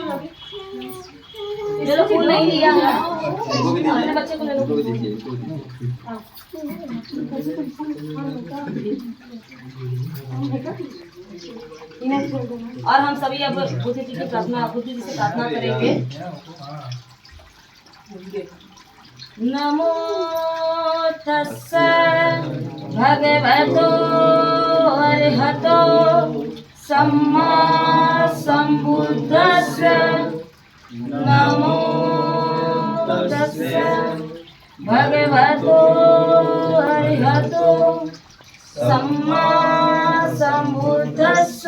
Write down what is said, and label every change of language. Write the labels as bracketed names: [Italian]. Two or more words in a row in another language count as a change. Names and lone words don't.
[Hindi] चलो फूल नहीं लिया अपने बच्चे को ले लो। और हम सभी अब बुद्ध जी की प्रार्थना बुद्ध जी से प्रार्थना करेंगे। [Pali] नमो तस्सै भगवतो अरहतो सम्मा सम्बुद्धस्स। नमो तस्सै भगवतो अरहतो सम्मा सम्बुद्धस्स।